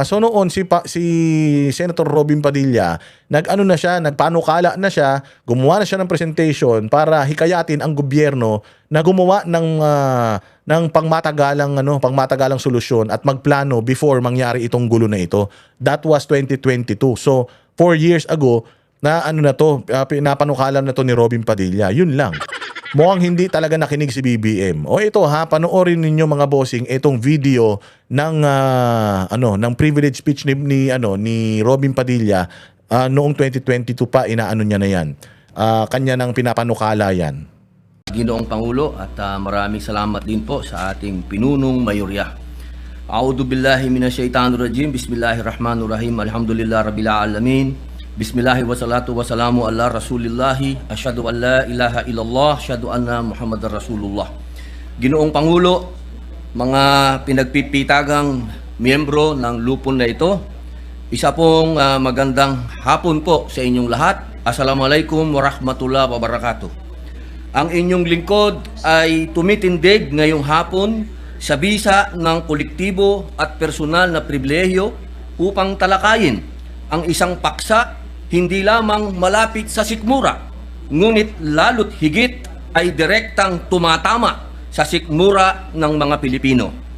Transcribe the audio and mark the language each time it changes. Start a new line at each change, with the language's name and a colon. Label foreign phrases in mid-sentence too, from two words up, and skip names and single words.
Filipino: So noon si Senator Robin Padilla, nagpanukala na siya, gumawa na siya ng presentation para hikayatin ang gobyerno na gumawa ng pangmatagalang solusyon at magplano before mangyari itong gulo na ito.
English: That was
Filipino: 2022. So 4
English: years ago
Filipino: na pinapanukala na to ni Robin Padilla. Yun lang. Mukhang hindi talaga nakinig si BBM. O ito panoorin ninyo mga bossing itong video ng ng
English: privilege speech
Filipino: ni Robin Padilla noong 2022 pa, inaano niya na yan. Kanya nang pinapanukala yan. Ginoong Pangulo, at maraming salamat din po sa ating pinunong mayorya.
Arabic: أعوذ بالله من الشيطان الرجيم. بسم الله الرحمن الرحيم. الحمد لله رب العالمين. بسم الله والصلاة والسلام على رسول الله. أشهد أن لا إله إلا الله، أشهد أن محمدا رسول الله.
Filipino: Ginoong Pangulo, mga pinagpipitagang miyembro ng lupon na ito, isa pong magandang hapon po sa inyong lahat.
Arabic: السلام عليكم ورحمة الله وبركاته.
Filipino: Ang inyong lingkod ay tumitindig ngayong hapon sa bisa ng kolektibo at personal na pribilehyo upang talakayin ang isang paksa hindi lamang malapit sa sikmura, ngunit lalo't higit ay direktang tumatama sa sikmura ng mga Pilipino.